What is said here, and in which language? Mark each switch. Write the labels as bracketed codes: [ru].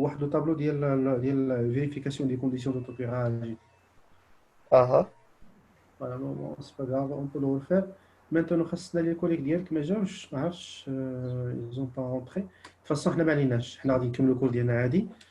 [ar] طابلو ديال فيريفيكاسيون دي كونديسيون دو توبيراج. اها. [fr] Voilà, non, c'est pas grave, on peut le refaire. [ar] Maintenant, خاصنا لي الكوليك ديالك ما جاوش، ما عرفتش [fr] ils ont pas rentré. De toute façon [ar] حنا ما عليناش، حنا غادي نكملوا الكول ديالنا عادي.